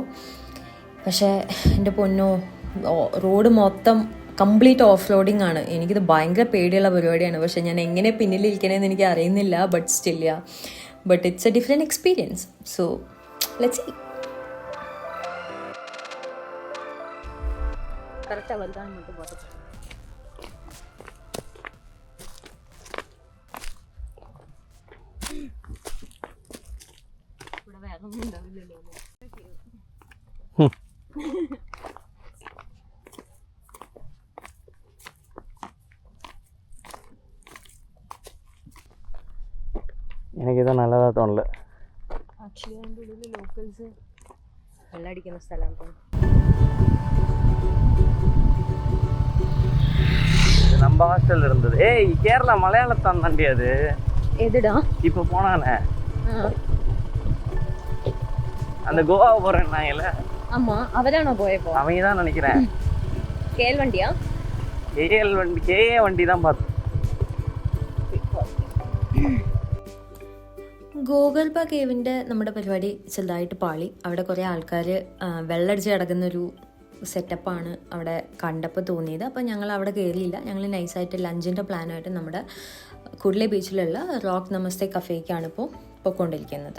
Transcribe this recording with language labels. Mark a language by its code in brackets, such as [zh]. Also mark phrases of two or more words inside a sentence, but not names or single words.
[ml] പക്ഷേ എൻ്റെ പൊന്നോ, റോഡ് മൊത്തം [en] complete off roading [ml] ആണ്. എനിക്കിത് ഭയങ്കര പേടിയുള്ള പരിപാടിയാണ്. പക്ഷേ ഞാൻ എങ്ങനെ പിന്നിലിരിക്കണമെന്ന് എനിക്ക് അറിയുന്നില്ല. [en] but still but it's a different experience. so let's see. [ta] கரெக்டாக வருதான்னு மட்டும் பார்த்து. [ml] ഇവിടെ വേറെ ഒന്നും ഉണ്ടാവില്ലല്ലോ. എനിക്കിത് നല്ലതാ തോന്നില്ല. ആക്ച്വലി അതിൻ്റെ ഉള്ളിൽ ലോക്കൽസ് വെള്ളമടിക്കുന്ന സ്ഥലമാണ്. [ta] நம்ம ஹாஸ்டல்ல இருந்தது. ஏய், கேரளா மலையாளத்தான் தாண்டி அது. எதுடா இப்போ போனானே அந்த கோவா போறேன்னாங்கல்ல. ஆமா, அவதானோ போயப்போ. அவங்க தான் நினைக்கிறேன். கேஎல் வண்டியா? கேஎல் வண்டி, கேஏ வண்டி தான் பார்த்தேன். [ml] ഗോഗർഭ കേവിൻ്റെ നമ്മുടെ പരിപാടി ചെറുതായിട്ട് പാളി. അവിടെ കുറേ ആൾക്കാർ വെള്ളടിച്ച് കിടക്കുന്നൊരു സെറ്റപ്പാണ് അവിടെ കണ്ടപ്പോൾ തോന്നിയത്. അപ്പോൾ ഞങ്ങൾ അവിടെ കയറിയില്ല. ഞങ്ങൾ നൈസായിട്ട് ലഞ്ചിൻ്റെ പ്ലാനായിട്ട് നമ്മുടെ കുർളെ ബീച്ചിലുള്ള റോക്ക് നമസ്തേ കഫേക്കാണ് ഇപ്പോൾ പോയിക്കൊണ്ടിരിക്കുന്നത്.